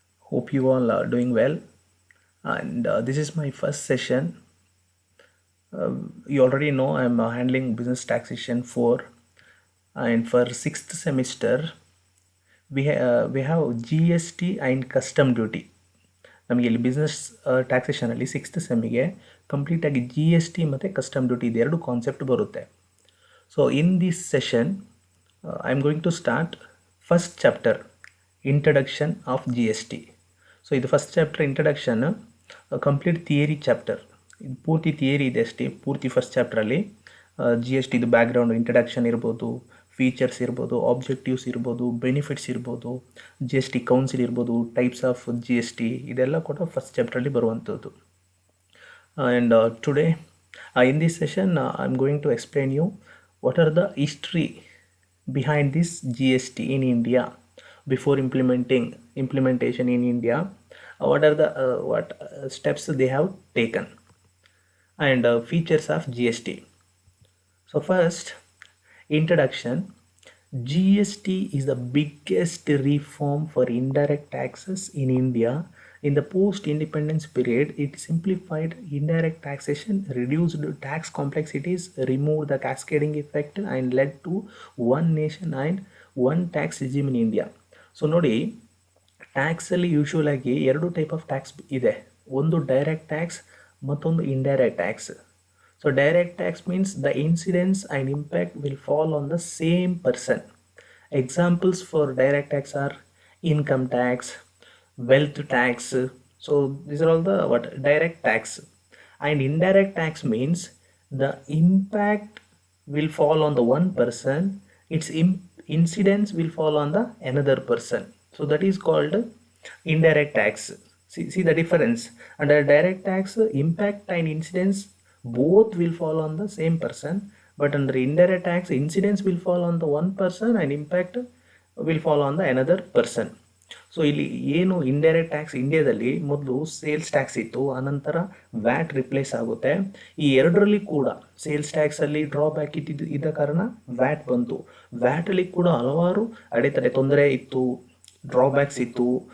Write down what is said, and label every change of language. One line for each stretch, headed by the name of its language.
English: Hope you all are doing well. And this is my first session. You already know I'm handling business taxation 4, and for 6th semester we have GST and custom duty.
Kannada: ನಮಗೆ ಇಲ್ಲಿ business ಟ್ಯಾಕ್ಸೇಷನಲ್ಲಿ 6th ಸೆಮ್ಮಿಗೆ ಕಂಪ್ಲೀಟಾಗಿ GST ಮತ್ತು custom duty ಇದೆರಡು concept ಬರುತ್ತೆ.
English: So in this session I am going to start first chapter introduction of GST. So ಇದು first chapter introduction, complete theory chapter.
Kannada: ಇದು ಪೂರ್ತಿ theory ಇದೆ ಅಷ್ಟೇ. ಪೂರ್ತಿ ಫಸ್ಟ್ ಚಾಪ್ಟ್ರಲ್ಲಿ GST ಇದು ಬ್ಯಾಕ್ಗ್ರೌಂಡ್ ಇಂಟ್ರಡಕ್ಷನ್ ಇರ್ಬೋದು, ಫೀಚರ್ಸ್ ಇರ್ಬೋದು, ಆಬ್ಜೆಕ್ಟಿವ್ಸ್ ಇರ್ಬೋದು, ಬೆನಿಫಿಟ್ಸ್ ಇರ್ಬೋದು, GST ಕೌನ್ಸಿಲ್ ಇರ್ಬೋದು, ಟೈಪ್ಸ್ ಆಫ್ GST ಇದೆಲ್ಲ ಕೂಡ ಫಸ್ಟ್ ಚಾಪ್ಟ್ರಲ್ಲಿ ಬರುವಂಥದ್ದು.
English: And today in this session I'm going to explain you what are the history behind this GST in India before implementation in India. What are the steps they have taken and features of GST. So first, introduction. GST is the biggest reform for indirect taxes in India. In the post-independence period, it simplified indirect taxation, reduced tax complexities, removed the cascading effect, and led to one nation and one tax regime in India.
Kannada: So ನೋಡಿ, ಟ್ಯಾಕ್ಸಲ್ಲಿ usual ಆಗಿ ಎರಡು type of tax ಇದೆ. ಒಂದು direct tax, ಮತ್ತೊಂದು indirect tax.
English: So direct tax means the incidence and impact will fall on the same person. Examples for direct tax are income tax, wealth tax. So these are all the direct tax. And indirect tax means the impact will fall on the one person, its incidence will fall on the another person. So that is called indirect tax. See the difference. Under direct tax, impact and incidence both will fall on the same person. But under indirect tax, incidence will fall on the one person and impact will fall on the another person.
Kannada: So ಇಲ್ಲಿ ಏನು indirect tax, ಇಂಡಿಯಾದಲ್ಲಿ ಮೊದಲು sales tax ಇತ್ತು, ಆನಂತರ watt replace ಆಗುತ್ತೆ. ಈ ಎರಡರಲ್ಲಿ ಕೂಡ ಸೇಲ್ಸ್ ಟ್ಯಾಕ್ಸಲ್ಲಿ ಡ್ರಾಬ್ಯಾಕ್ ಇದ್ದ ಕಾರಣ ವ್ಯಾಟ್ ಬಂತು. ವ್ಯಾಟಲ್ಲಿ ಕೂಡ ಹಲವಾರು ಅಡೆತಡೆ ತೊಂದರೆ ಇತ್ತು, ಡ್ರಾಬ್ಯಾಕ್ಸ್ ಇತ್ತು.